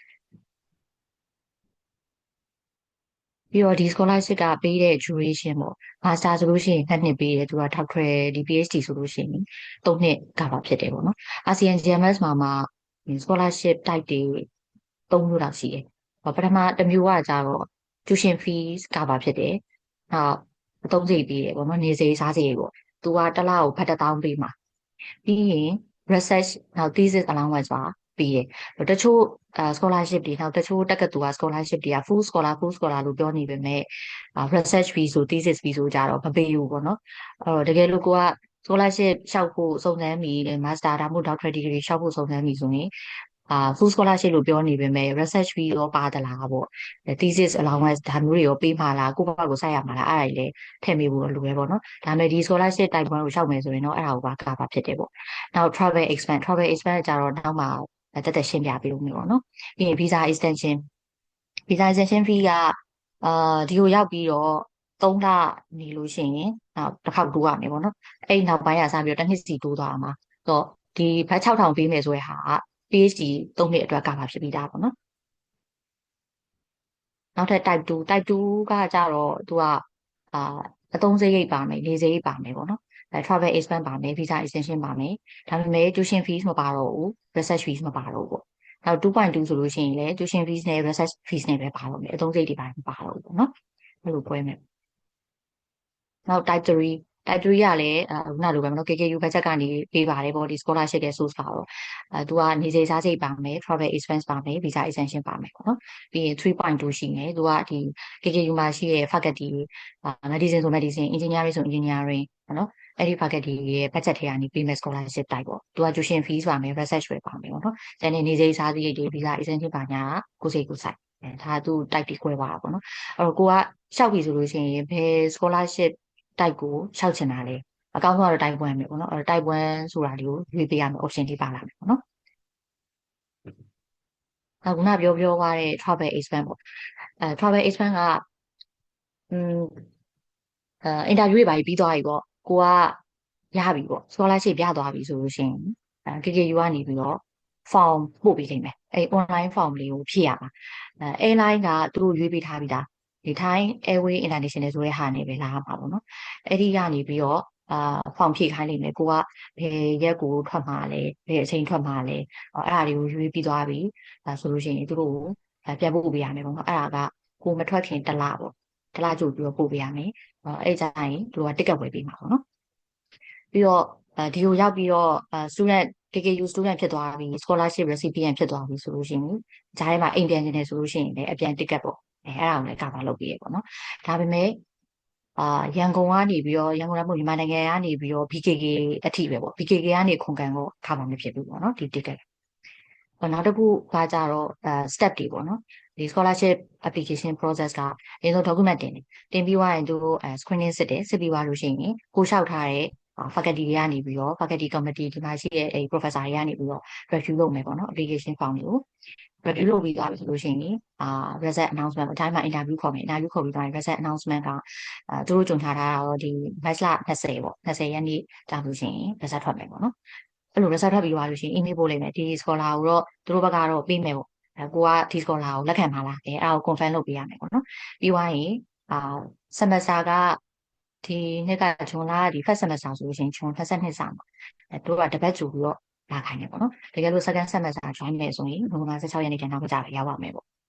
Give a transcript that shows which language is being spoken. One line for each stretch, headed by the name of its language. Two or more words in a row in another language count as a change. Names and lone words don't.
Burmese: ပြီးတော့ဒီ scholarship ကပေးတဲ့ duration ပေါ့ master ဆိုလို့ရှိရင်2 နှစ်ပေးတယ်သူကထောက်ထွဲဒီ PhD ဆိုလို့ရှိရင်3 နှစ်ကပါဖြစ်တယ်ပေါ့နော် ASEAN GMS မှာ
English: scholarship type
Burmese: တွေ3မျိုးလောက်ရှိတယ်ပထမတစ်မျိုးကကြတော့
English: tuition fees
Burmese: ကပါဖြစ်တယ်နောက်အသုံးစရိတ်ပေးတယ်ပေါ့နော်နေ စရိတ်စားစရိတ်ပေါ့သူကတစ်လကိုဖတ်1000ပေးမှာပြီးရင် research နောက် thesis allowance ပါပေးတယ်တချို့scholarship တွေနောက်တချို့တက္ကသိုလ်က scholarship တွေက
English: full scholar
Burmese: လို့ပြောနေပေမဲ့
English: research fee
Burmese: ဆို
English: thesis fee
Burmese: ဆိုကြတော့ မပေးဘူးပေါ့နော်တကယ်လို့ကိုက scholarship လျှောက်ဖို့စုံစမ်းပြီး master ဒါမှမဟုတ်
English: doctorate degree
Burmese: လျှောက်ဖို့စုံစမ်းပြီးဆိုရင်
English: full scholarship
Burmese: လို့ပြောနေပေမဲ့
English: research fee
Burmese: ရောပါ သလားပေါ့
English: thesis allowance
Burmese: ဒါမျိုးတွေရောပေးမှာလားကိုယ့်ဘက်ကိုစိုက်ရမှာလားအဲ့ဒါတွေလည်းထည့်ပေးဖို့လိုပဲပေါ့နော်ဒါပေမဲ့ဒီ
English: scholarship type 1
Burmese: ကိုလျှောက်မယ်ဆိုရင်တော့အဲ့ဒါကိုပါကာပါဖြစ်တယ်ပေါ့နောက်
English: travel expense
Burmese: ကြတော့နောက်မှတက်တက်ရှင်းပြပေးလို့မျိုးပေါ့နော်ပြီးရင်
English: visa extension fee
Burmese: ကဒီကိုရောက်ပြီးတော့3 လနေလို့ရှိရင်နောက်တစ်ခေါက်တိုးရမယ်ပေါ့နော်အဲ့နောက်ပိုင်းကစပြီးတော့တစ်နှစ်စီတိုးသွားမှာတော့ဒီဘတ်6000ပေးမယ်ဆိုတဲ့ဟာက PhD 3 နှစ်အတွက်ကပါဖြစ်ပြီးသားပေါ့နော် နောက်ထပ် type 2ကကြတော့သူကအသုံးစရိတ်ပါမယ်နေစရိတ်ပါမယ်ပေါ့နော်
English: travel expense
Burmese: ပါမယ်
English: visa extension
Burmese: ပါမယ်ဒါပေမဲ့
English: tuition fees
Burmese: မပါတော့ဘူး
English: research fees
Burmese: မပါတော့ဘူးပေါ့နောက် 2.2 ဆိုလို့ရှိရင်လည်း
English: tuition fees
Burmese: နဲ့
English: research fees
Burmese: နဲ့ပဲပါတော့မယ်အသုံးစရိတ်တွေပါမပါတော့ဘူးပေါ့နော်အဲ့လိုပွဲမယ်နောက် type 3ကလည်းခုနလိုပဲမနော် KKU budget ကနေပေးပါတယ်ပေါ့ဒီ scholarship ရဲ့ source ကတော့ သူကနေစိစားစိတ်ပါမယ်
English: travel expense
Burmese: ပါမယ်
English: visa extension
Burmese: ပါမယ်ပေါ့နော်ပြီးရင် 3.2 ရှိမယ်သူကဒီ KKU မှာရှိတဲ့
English: faculty medicine
Burmese: ဆို
English: medicine engineering
Burmese: ဆို engineering ပေါ့နော်အဲ့ဒီ faculty ရဲ့ budget ထဲကနေပေးမယ်
English: scholarship type
Burmese: ပေါ့သူက
English: tuition fees
Burmese: ပါမယ် research ပဲပါမယ်ပေါ့နော်ကျန်တဲ့နေစိစားစိတ်တွေ
English: visa extension
Burmese: ပါညာကိုစိတ်ကိုဆိုင်ဒါသူ type တွေခွဲသွားတာပေါ့နော်အဲ့တော့ကိုကလျှောက်ပြီဆိုလို့ရှိရင်ဘယ်
English: scholarship type
Burmese: ကိုလျှောက်ချင်တာလဲအကောင်းဆုံးကတော့ type 1ပဲပေါ့နော်အဲ့တော့ type 1ဆိုတာလေးကိုရွေးပေးရမယ် option လေးပါလာမယ်ပေါ့နော် အခုနပြောသွားတဲ့
English: travel expense
Burmese: ပေါ့
English: travel expense
Burmese: ကinterview တွေပါပြီးသွားပြီပေါ့ကိုကရပြီပေါ့ scholarship ရသွားပြီဆိုလို့ရှိရင်KKU ကနေပြီးတော့ form ပို့ပေးနိုင်မယ်အဲ့
English: online form
Burmese: လေးကိုဖြည့်ရမှာairline ကသူတို့ရွေးပေးထားပြီးသားဒီ Thai Airway International ဆိုတဲ့ဟာနဲ့ပဲလာရမှာပေါ့နော်အဲ့ဒီကနေပြီးတော့ဖောင်ဖြည့်ခိုင်းလိမ့်မယ်ကိုကဘယ်ရက်ကိုထွက်မှာလဲဘယ်အချိန်ထွက်မှာလဲအဲ့ဒါတွေကိုရွေး ပြီးသွားပြီဆိုလို့ရှိရင်သူတို့ကိုပြန်ပို့ပေးရမယ်ပေါ့နော်အဲ့ဒါကကိုမထွက်ခင်တစ်လပေါ့တစ်လကြိုပြီးတော့ပို့ပေးရမယ်အဲ့ကြရင်သူတို့က ticket ဝယ်ပေးမှာပေါ့နော်ပြီးတော့ဒီကိုရောက်ပြီးတော့
English: student KKU student
Burmese: ဖြစ်သွားပြီ
English: scholarship recipient
Burmese: ဖြစ်သွားပြီဆိုလို့ရှိရင်ဂျားထဲမှာအိမ်ပြန်နေတယ်ဆိုလို့ရှိရင်လည်းအပြန် ticket ပေါ့ အဲ့ဒါကိုလည်းကဘာလုပ်ပေးရပေါ့နော်ဒါပေမဲ့ရန်ကုန်ကနေပြီးတော့ရန်ကုန်ကမြန်မာနိုင်ငံကနေပြီးတော့ BKK အထိပဲပေါ့ BKK ကနေခုံကန်တော့ခါမှမဖြစ်ဘူးပေါ့နော်ဒီ ticket နောက်တစ်ခုကကြတော့step တွေပေါ့နော်ဒီ
English: scholarship application
Burmese: process ကအရင်ဆုံး document တင်ပြီးသွားရင်သူတို့screening စစ်တယ်စစ်ပြီးသွားလို့ရှိရင်ကိုလျှောက်ထားတဲ့faculty တွေကနေပြီးတော့
English: faculty committee
Burmese: ဒီမှာရှိတဲ့professor တွေကနေပြီးတော့ review လုပ်မယ်ပေါ့နော်
English: application form
Burmese: တွေကို review လုပ်ပြီးသွားပြီဆိုလို့ရှိရင်
English: result announcement
Burmese: အတိုင်းမှာ interview ခေါ်မယ် interview ခေါ်ပြီးသွားရင်
English: result announcement
Burmese: ကသူတို့ကြုံထားတာတော့ဒီ match လ20 ပေါ့20ရက်နေ့ကြာလို့ရှိရင် result ထွက်မယ်ပေါ့နော်အဲ့လို result ထွက်ပြီးသွားလို့ရှိရင် email ပို့လိုက်မယ်ဒီ scholar ကိုတော့သူတို့ဘက်ကတော့ပေးမယ်ပေါ့ကိုကဒီ scholar ကိုလက်ခံပါလားအဲ့ဒါကို confirm လုပ်ပေးရမယ်ပေါ့နော်ပြီးသွားရင်semester ကဒီနှစ်ကဂျွန်လဒီ
English: first semester
Burmese: ဆိုလို့ရှိရင်ဂျွန်22စာမှာသူတို့ကတပတ်ကြိုပြီးတော့လာခိုင်းတယ်ပေါ့နော်တကယ်လို့
English: second semester join
Burmese: မယ်ဆိုရင်နိုဝင်ဘာ16ရက်နေ့ကျနောက်ကြပဲရောက်ပါမယ်ပေါ့